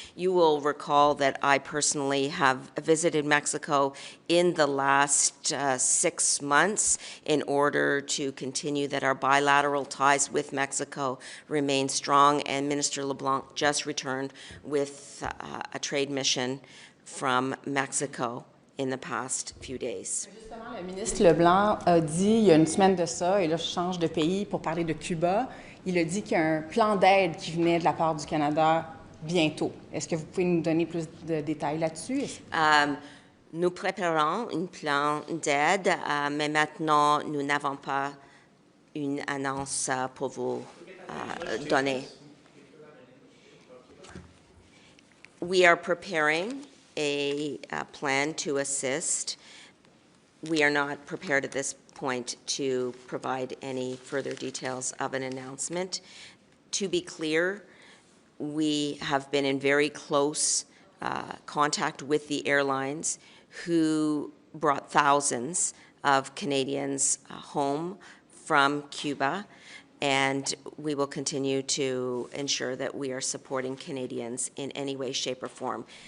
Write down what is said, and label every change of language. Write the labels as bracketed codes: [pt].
[en] You will recall that I personally have visited Mexico in the last 6 months in order to continue that our bilateral ties with Mexico remain strong, and Minister LeBlanc just returned with a trade mission from Mexico in the past few days. [fr] Justement, le ministre Leblanc a dit il y a une semaine de ça, et là je change de pays pour parler de Cuba, il a dit qu'il y a un plan d'aide qui venait de la part du Canada bientôt. Est-ce que vous pouvez nous donner plus de détails là-dessus? Nous préparons un plan d'aide, mais maintenant nous n'avons pas une annonce pour vous donner. [en] We are preparing a plan to assist. We are not prepared at this point to provide any further details of an announcement. To be clear, We have been in very close contact with the airlines who brought thousands of Canadians home from Cuba, and we will continue to ensure that we are supporting Canadians in any way, shape, or form.